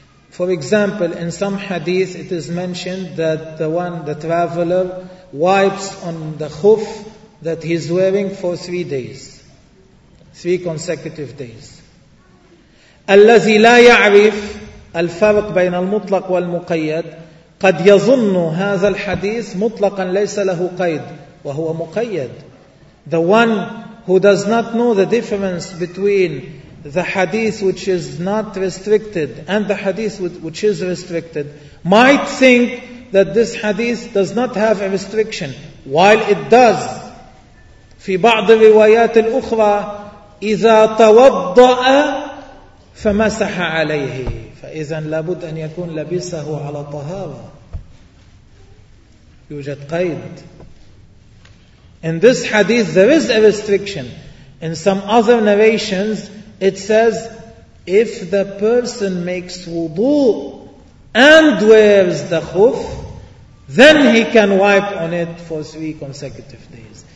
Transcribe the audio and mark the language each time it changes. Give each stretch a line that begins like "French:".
English: For example, in some hadith it is mentioned that the traveler wipes on the khuf that he is wearing for 3 days, 3 consecutive days.
Arabic: الذي لا يعرف الفرق بين المطلق والمقيد قد يظن هذا الحديث مطلقا ليس له قيد وهو مقيد.
English: The one who does not know the difference between the hadith which is not restricted and the hadith which is restricted might think that this hadith does not have a restriction, while it does.
Arabic: في بعض الروايات الأخرى إذا توضأ فمسح عليه، فإذا لابد أن يكون لبسه على طهارة. يوجد قيد.
English: In this hadith there is a restriction. In some other narrations it says if the person makes wudu and wears the khuf, then he can wipe on it for 3 consecutive days.